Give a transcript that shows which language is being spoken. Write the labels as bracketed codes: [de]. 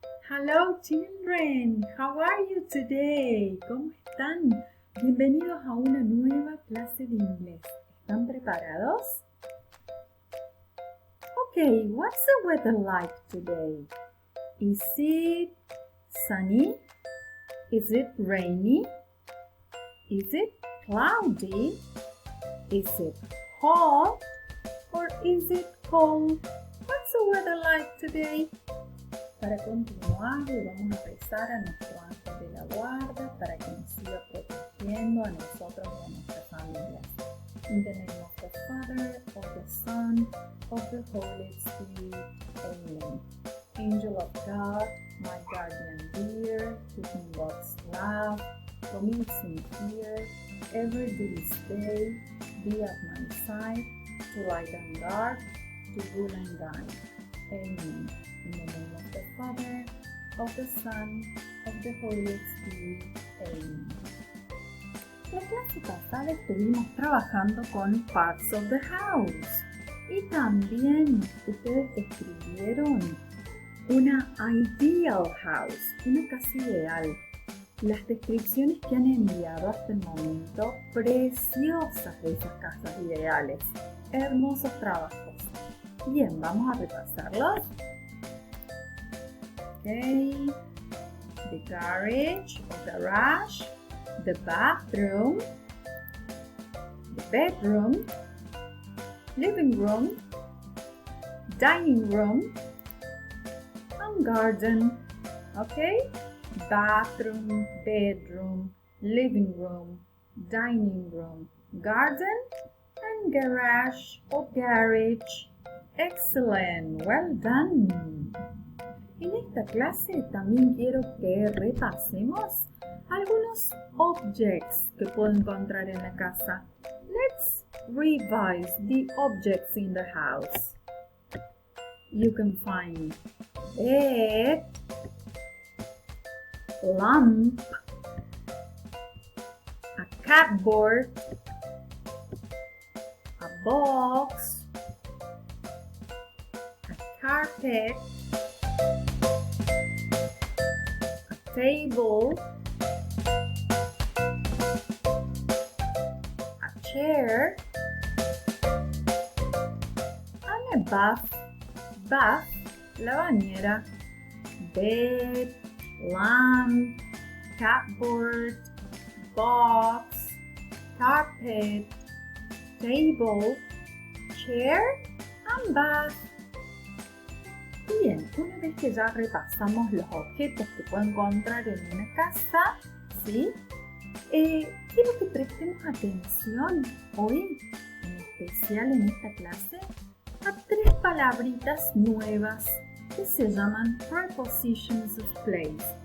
[en] Hello children, how are you today? [es] ¿Cómo están? Bienvenidos a una nueva clase de inglés. ¿Están preparados? [en] Okay, what's the weather like today? Is it sunny? Is it rainy? Is it cloudy? Is it hot? Or is it cold? What's the weather like today? [es] Para continuar, le vamos a rezar a nuestro ángel de la guarda para que nos siga protegiendo a nosotros y a nuestras familias. [en] In the name of the Father, of the Son, of the Holy Spirit. Amen. Angel of God, my guardian dear, to whom God's love, from its here, every this day, be at my side, to light and guard, to rule and guide. Amen. In the name of the Father, of the Son, of the Holy Spirit. Amen. [es] La clase pasada estuvimos trabajando con [en] parts of the house [es] y también ustedes describieron una [en] ideal house, [es] una casa ideal. Las descripciones que han enviado hasta el momento, preciosas de esas casas ideales. Hermosos trabajos. Bien, vamos a repasarlos. [en] Okay, the garage or garage, the bathroom, the bedroom, living room, dining room, and garden. Okay, bathroom, bedroom, living room, dining room, garden, and garage or garage. Excellent, well done. [es] En esta clase también quiero que repasemos algunos objects que puedo encontrar en la casa. [en] Let's revise the objects in the house. You can find bed, lamp, a cupboard, a box, a carpet, table, a chair, and a bath, [es] la bañera, [en] bed, lamp, cupboard, box, carpet, table, chair, and bath. [es] Bien, una vez que ya repasamos los objetos que puedo encontrar en una casa, ¿sí? Quiero que prestemos atención hoy, en especial en esta clase, a tres palabritas nuevas que se llaman [en] prepositions of place.